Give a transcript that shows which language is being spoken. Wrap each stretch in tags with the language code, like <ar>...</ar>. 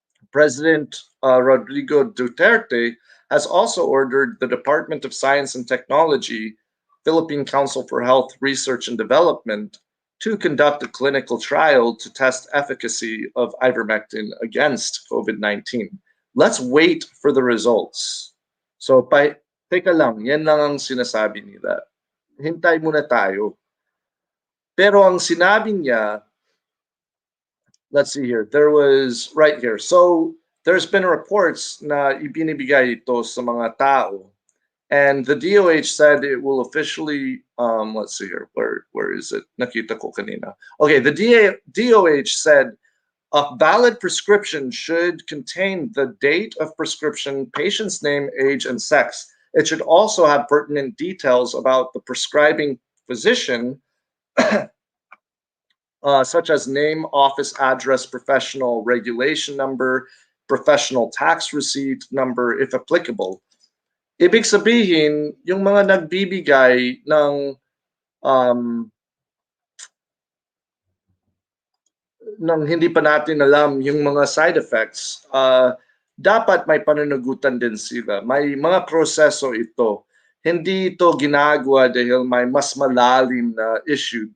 <en>President Rodrigo Duterte has also ordered the Department of Science and Technology, Philippine Council for Health Research and Development, to conduct a clinical trial to test efficacy of ivermectin against COVID-19. Let's wait for the results.</en> <tl>So, teka lang, yan lang ang sinasabi nila. Hintay muna tayo. Pero ang sinabi niya,</tl> <en>let's see here, there was right here. So, there's been reports</en> <tl>na ibinibigay ito sa mga tao.</tl> <en>And the DOH said it will officially, let's see here, where is it?</en> <tl>Nakita ko kanina.</tl> <en>Okay, the DOH said a valid prescription should contain the date of prescription, patient's name, age, and sex. It should also have pertinent details about the prescribing physician, such as name, office address, professional regulation number, professional tax receipt number, if applicable.</en> <tl>Ibig sabihin, yung mga nagbibigay um, ng hindi pa natin alam yung mga side effects, dapat may pananagutan din sila. May mga proseso ito. Hindi ito ginagawa dahil may mas malalim na issue.</tl>